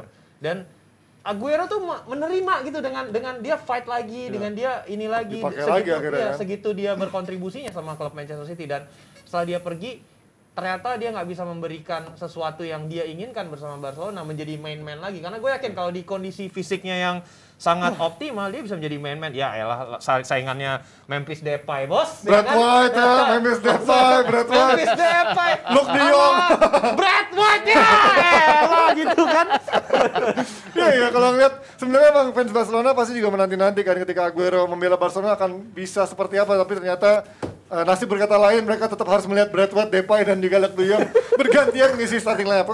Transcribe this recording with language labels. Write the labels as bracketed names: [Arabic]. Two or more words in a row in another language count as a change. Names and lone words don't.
[Indonesian] Dan Aguero tuh menerima gitu dengan dia fight lagi, dengan dia ini lagi, segitu dia berkontribusinya sama klub Manchester City. Dan setelah dia pergi, ternyata dia nggak bisa memberikan sesuatu yang dia inginkan bersama Barcelona, menjadi [English] main man [Indonesian] lagi. Karena gue yakin kalau di kondisi fisiknya yang sangat optimal, dia bisa menjadi [English] main man. [Indonesian] Ya elah, saingannya Memphis Depay, bos. Brad White ya, Memphis Depay, Memphis Depay. Luke De Jong. Brad White ya, elah gitu kan. Iya, kalau ngeliat sebenarnya emang fans Barcelona pasti juga menanti-nanti kan ketika Aguero membela Barcelona akan bisa seperti apa, tapi ternyata nasib berkata lain, mereka tetap harus melihat Brad White, Depay dan juga Luke De Jong bergantian mengisi [English] starting lineup.